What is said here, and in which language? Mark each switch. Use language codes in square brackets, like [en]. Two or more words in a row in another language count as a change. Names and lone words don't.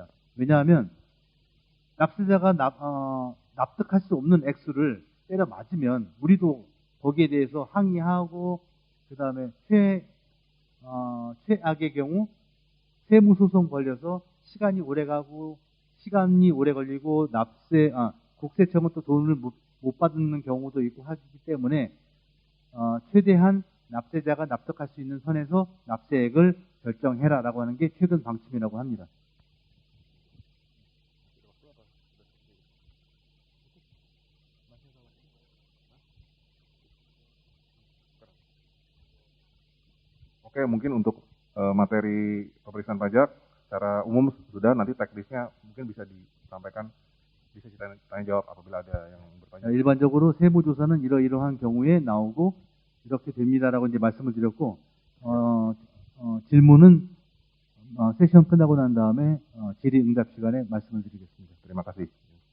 [ko] 왜냐하면 납세자가 납득할 수 없는 액수를 때려 맞으면 우리도 거기에 대해서 항의하고 그 다음에 최악의 경우 세무소송 걸려서 시간이 오래 가고 시간이 오래 걸리고 국세청은 또 돈을 못 받는 경우도 있고 하기 때문에 최대한 납세자가 납득할 수 있는 선에서 납세액을 결정해라라고 하는 게 최근 방침이라고 합니다. [id] Oke, mungkin untuk materi pemeriksaan pajak secara umum sudah, nanti teknisnya mungkin bisa disampaikan, bisa tanya jawab apabila ada yang bertanya. [ko] 일반적으로 세무조사는 이러이러한 경우에 나오고 이렇게 됩니다라고 이제 말씀을 드렸고 질문은 세션 끝나고 난 다음에 질의응답 시간에 말씀을 드리겠습니다. [id] Terima kasih.